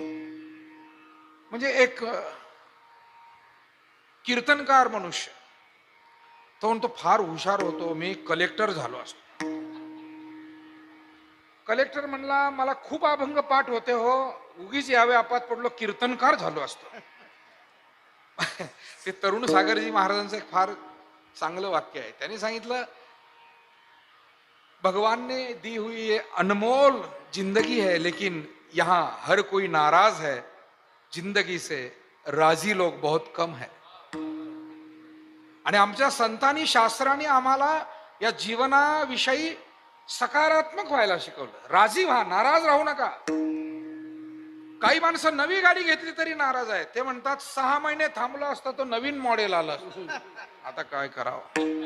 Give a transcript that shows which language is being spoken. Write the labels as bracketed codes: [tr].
[mr] म्हणजे एक कीर्तनकार मनुष्य, तो म्हणतो फार हुशार होतो, मी कलेक्टर झालो असतो. कलेक्टर म्हणला मला खूप अभंग पाठ होते हो, उगीच यावे आपात पडलो, कीर्तनकार झालो असतो. ते तरुण सागरजी महाराजांचं एक फार चांगलं वाक्य आहे. त्यांनी सांगितलं, [hi] भगवान ने दी हुई ये अनमोल जिंदगी है, लेकिन यहाँ हर कोई नाराज है, जिंदगी से राजी लोग बहुत कम है. [mr] आणि आमच्या संतांनी शास्त्रांनी आम्हाला या जीवनाविषयी सकारात्मक व्हायला शिकवलं. राजी व्हा, नाराज राहू नका. काही माणसं नवी गाडी घेतली तरी नाराज आहे. ते म्हणतात 6 महिने थांबलो असता तो नवीन मॉडेल आला. आता काय करावं.